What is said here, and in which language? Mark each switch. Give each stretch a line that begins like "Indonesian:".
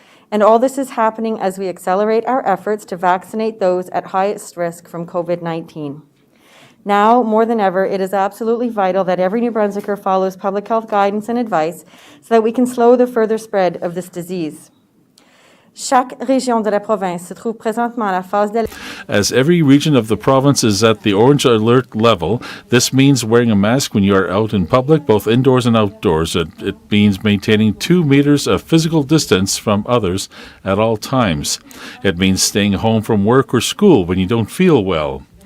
English: And all this is happening as we accelerate our efforts to vaccinate those at highest risk from COVID-19. Now, more than ever, it is absolutely vital that every New Brunswicker follows public health guidance and advice so that we can slow the further spread of this disease.
French: Chaque région de la province se trouve présentement à la phase d'alerte.
English: As every region of the province is at the orange alert level, this means wearing a mask when you are out in public, both indoors and outdoors. It means maintaining 2 meters of physical distance from others at all times. It means staying home from work or school when you don't feel well.